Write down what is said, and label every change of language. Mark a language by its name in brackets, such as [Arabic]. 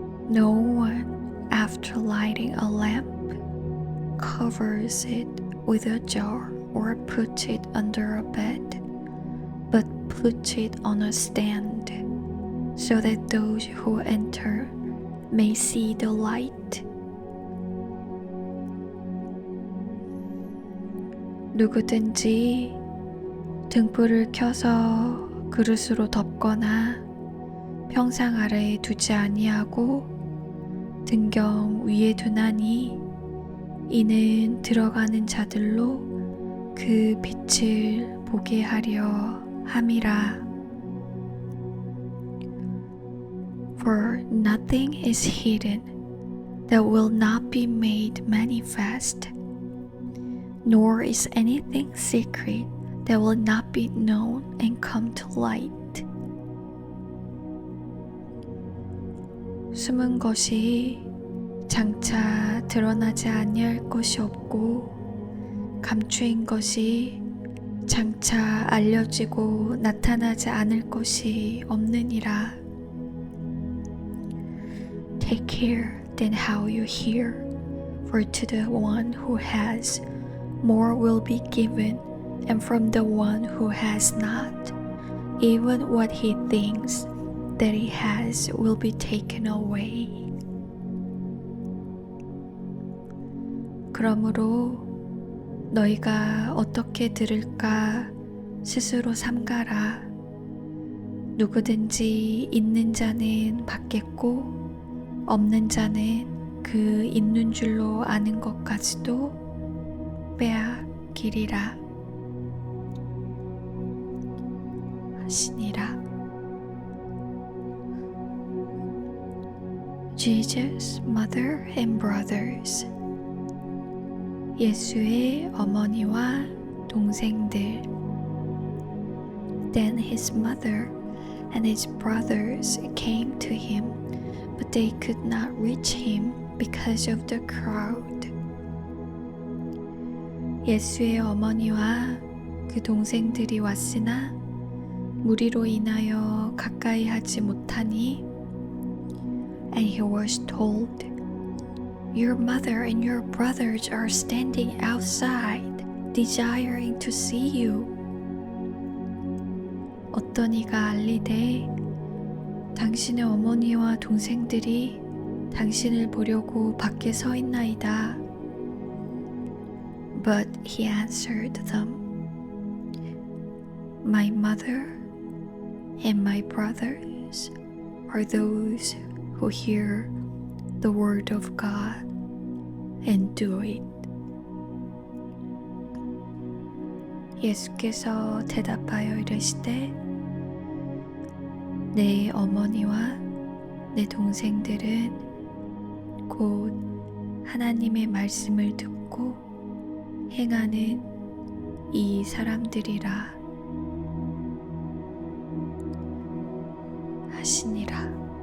[English] No one, after lighting a lamp, covers it with a jar or puts it under a bed, but puts it on a stand, so that those who enter may see the light. [Korean] 누구든지 등불을 켜서 그릇으로 덮거나 평상 아래에 두지 아니하고 등경 위에 두나니 이는 들어가는 자들로 그 빛을 보게 하려 함이라. [English] For nothing is hidden that will not be made manifest, nor is anything secret that will not be known and come to light. [Korean] 숨은 것이 장차 드러나지 아니할 것이 없고 감추인 것이 장차 알려지고 나타나지 않을 것이 없느니라. [English] Take care then how you hear, for to the one who has, more will be given, and from the one who has not, even what he thinks that he has will be taken away. [Korean] 그러므로 너희가 어떻게 들을까 스스로 삼가라. 누구든지 있는 자는 받겠고 없는 자는 그 있는 줄로 아는 것까지도 빼앗기리라 하시니라. [English] Jesus, mother and brothers. [Korean] 예수의 어머니와 동생들. [English] Then his mother and his brothers came to him, but they could not reach him because of the crowd. [Korean] 예수의 어머니와 그 동생들이 왔으나 무리로 인하여 가까이 하지 못하니, [English] and he was told, Your mother and your brothers are standing outside, desiring to see you. [Korean] 어떤 이가 알리되 당신의 어머니와 동생들이 당신을 보려고 밖에 서 있나이다. [English] But he answered them, My mother and my brothers are those who hear the word of God and do it. [Korean] 예수께서 대답하여 이르시되 내 어머니와 내 동생들은 곧 하나님의 말씀을 듣고 행하는 이 사람들이라 하시니라.